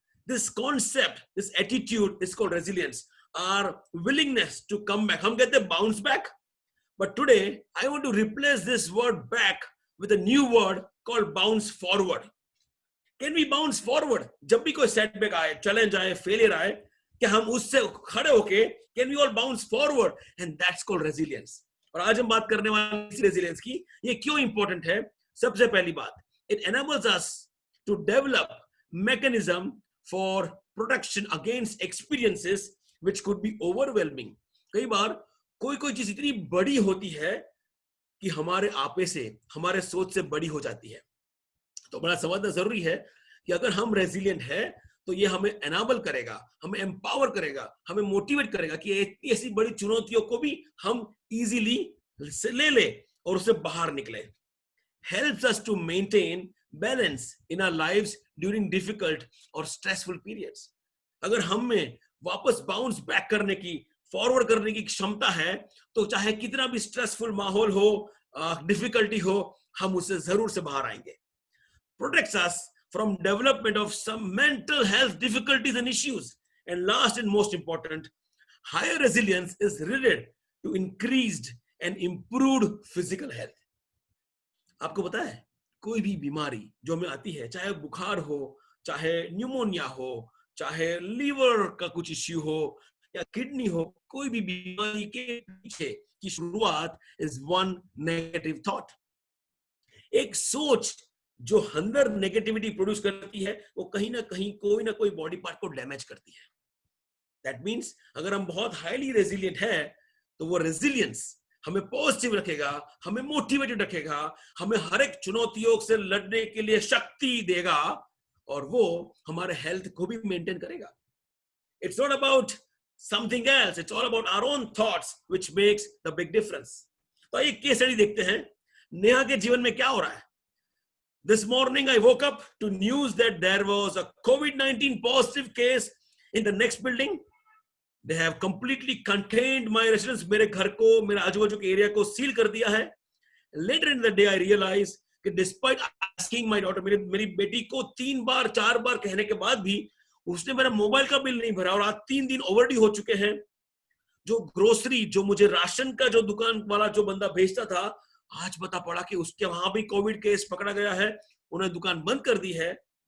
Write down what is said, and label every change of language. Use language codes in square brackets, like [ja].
[en] This concept, this attitude is called resilience. Our willingness to come back. [hi] हम कहते हैं [en] bounce back. But today, I want to replace this word back with a new word called bounce forward. Can we bounce forward? [hi] जब भी कोई setback आए, challenge आए, failure आए, क्या हम उससे खड़े होके, [en] can we all bounce forward? And that's called resilience. [hi] और आज हम बात करने वाले इस resilience की, ये क्यों important है? सबसे पहली बात, [en] it enables us to develop mechanism for protection against experiences which could be overwhelming. [hi] कई बार कोई चीज इतनी बड़ी होती है कि हमारे आपे से, हमारे सोच से बड़ी हो जाती है। तो बड़ा समझना जरूरी है कि अगर हम रेजिलिएंट है तो ये हमें एनाबल करेगा, हमें एम्पावर करेगा, हमें मोटिवेट करेगा कि इतनी ऐसी बड़ी चुनौतियों को भी हम इजीली ले और उससे बाहर निकले। [en] Helps us to maintain balance in our lives during difficult or stressful periods. [hi] अगर हम में वापस बाउंस बैक करने की, फॉरवर्ड करने की क्षमता है, तो चाहे कितना भी स्ट्रेसफुल माहौल हो, डिफिकल्टी हो, हम उससे जरूर से बाहर आएंगे. [en] Protects us from development of some mental health difficulties and issues. And last and most important, higher resilience is related to increased and improved physical health. [hi] आपको पता है, कोई भी बीमारी जो हमें आती है, चाहे बुखार हो, चाहे न्यूमोनिया हो, चाहे लीवर का कुछ इश्यू हो या किडनी हो, कोई भी बीमारी के पीछे की शुरुआत [en] is one negative thought. [hi] एक सोच जो अंदर नेगेटिविटी प्रोड्यूस करती है, वो कहीं ना कहीं कोई ना कोई बॉडी पार्ट को डैमेज करती है. [en] that means [hi] अगर हम बहुत हाईली रेजिलिएंट है, तो वो रेजिलियंस हमें पॉजिटिव रखेगा, हमें मोटिवेटेड रखेगा, हमें हर एक चुनौतियों से लड़ने के लिए शक्ति देगा, और वो हमारे हेल्थ को भी मेंटेन करेगा. [en] It's not about something else, it's all about our own thoughts which makes the big difference. [hi] तो एक केस स्टडी देखते हैं, नेहा के जीवन में क्या हो रहा है. [en] This morning I woke up to news that there was a COVID-19 positive case in the next building. They have completely contained my residence. [hi] मेरे घर को, मेरे आजू-बाजू के एरिया को सील कर दिया है. [en] Later in the day I realized that despite asking my daughter, [hi] मेरी बेटी को 3 बार 4 बार कहने के बाद भी उसने मेरा मोबाइल का बिल नहीं भरा, और आज 3 दिन ओवरड्यू हो चुके हैं. जो ग्रोसरी, जो मुझे राशन का जो दुकान वाला जो बंदा भेजता था, आज पता पड़ा कि उसके वहां भी कोविड केस पकड़ा गया है, उन्हें दुकान बंद कर दी है.